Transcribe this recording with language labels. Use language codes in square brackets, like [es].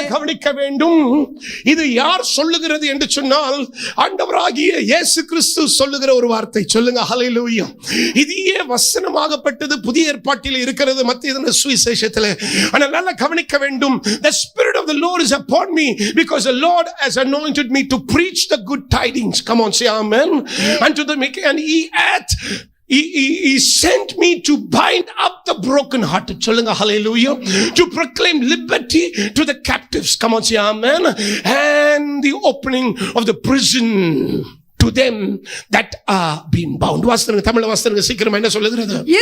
[ta] கவனிக்க வேண்டும், இது யார் சொல்லுகிறது என்று சொன்னால் ஆண்டவராகிய இயேசு கிறிஸ்து சொல்லுகிற ஒரு வார்த்தை. சொல்லுங்க ஹalleluya. இதையே வசனமாகப்பட்டது புதிய ஏற்பாட்டில் இருக்கிறது, மத்திய சுவிசேஷத்தில். ஆனால் நல்லா கவனிக்க வேண்டும், [en] the Spirit of the Lord is upon me because the Lord has anointed me to preach the good tidings. Come on, say amen. Unto the meek, and He sent me to bind up the broken hearted. [ta] Solunga hallelujah. [en] To proclaim liberty to the captives. Come on, say amen. And the opening of the prison to them that are being bound. [ta] வாஸ்தவங்க தமிழ்ல வாஸ்தவங்க சீக்கிரமா என்ன சொல்லுகிறது?